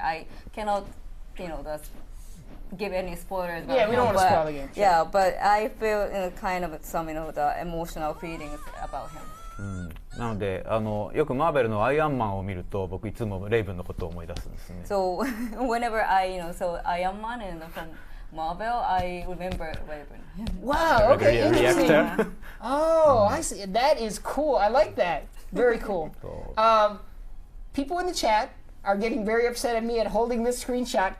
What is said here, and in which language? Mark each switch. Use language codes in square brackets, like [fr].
[en] I cannot give any spoilers about him, we don't want to spoil the game. Yeah, but I feel kind of some the emotional feelings about him. [ja] なのでよくマーベルのアイアンマンを見ると僕いつもレイブンのことを思い出すんですね。 [en] So whenever I saw Iron Man from Marvel, I remember Raven. Wow, okay, interesting. Oh, I see. That is cool. I like that. Very cool. People in the chat are getting very upset at me at holding this screenshot.